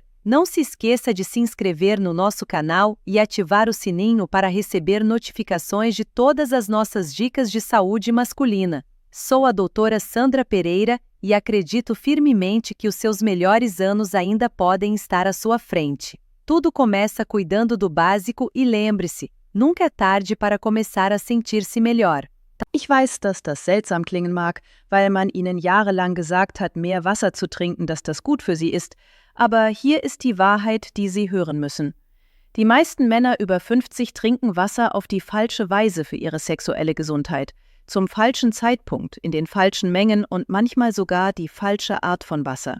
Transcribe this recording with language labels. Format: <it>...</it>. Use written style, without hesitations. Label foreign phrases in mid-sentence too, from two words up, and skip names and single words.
<pt>Não se esqueça de se inscrever no nosso canal e ativar o sininho para receber notificações de todas as nossas dicas de saúde masculina. Sou a doutora Sandra Pereira e acredito firmemente que os seus melhores anos ainda podem estar à sua frente. Tudo começa cuidando do básico e lembre-se, nunca é tarde para começar a sentir-se melhor.</pt> <de>Ich weiß, dass das seltsam klingen mag, weil man ihnen jahrelang gesagt hat, mehr Wasser zu trinken, dass das gut für sie ist. Aber hier ist die Wahrheit, die Sie hören müssen. Die meisten Männer über 50 trinken Wasser auf die falsche Weise für ihre sexuelle Gesundheit, zum falschen Zeitpunkt, in den falschen Mengen und manchmal sogar die falsche Art von Wasser.</de>